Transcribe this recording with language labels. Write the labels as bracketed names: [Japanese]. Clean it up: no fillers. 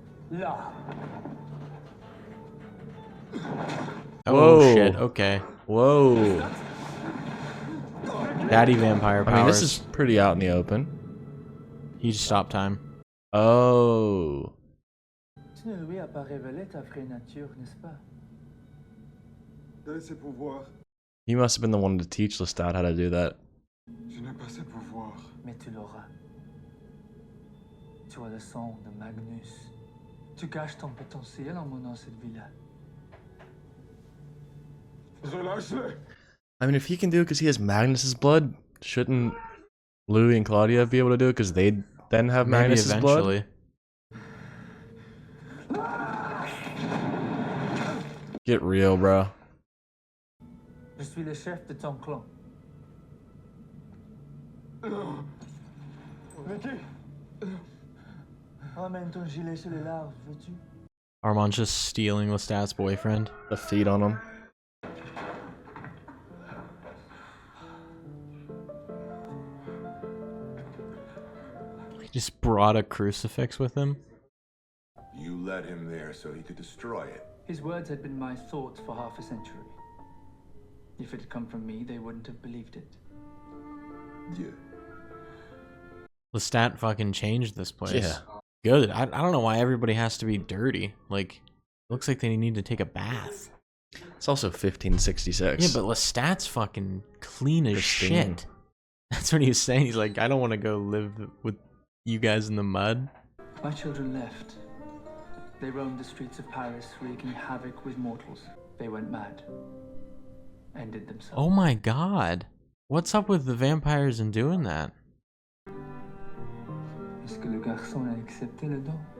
[English] Là! Oh Whoa. shit, okay. Whoa. Daddy vampire powers. I mean, this is pretty out in the open. He just stopped time. Oh. [French] Tu ne lui as pas révélé ta vraie nature, n'est-ce pas? Donne ses pouvoirs. [English] He must have been the one to teach Lestat how to do that. [French] Je n'ai pas ses pouvoirs. Mais tu l'auras. Tu as le sang de Magnus. Tu caches ton potentiel en menant cette vie-là. Relâche-le. [English] I mean, if he can do it because he has Magnus's blood, shouldn't Louis and Claudia be able to do it because they then have Maybe Magnus's blood? eventually. Get real, bro. [French] Je suis le chef de ton clan. Vicky. Ramène ton gilet sur les larves, veux-tu? [English] Armand's just stealing Lestat's boyfriend. The feet on him. He just brought a crucifix with him. You led him there so he could destroy it. His words had been my thoughts for half a century. If it had come from me, they wouldn't have believed it. Yeah. Lestat fucking changed this place. Yeah. Good. I don't know why everybody has to be dirty. Like, looks like they need to take a bath. It's also 1566. Yeah, but Lestat's fucking clean as Pristine. shit. That's what he was saying. He's like, I don't want to go live with you guys in the mud. My children left. They roamed the streets of Paris, wreaking havoc with mortals. They went mad. Ended themselves. Oh my god. What's up with the vampires and doing that? [French] Est-ce que le garçon a accepté le don?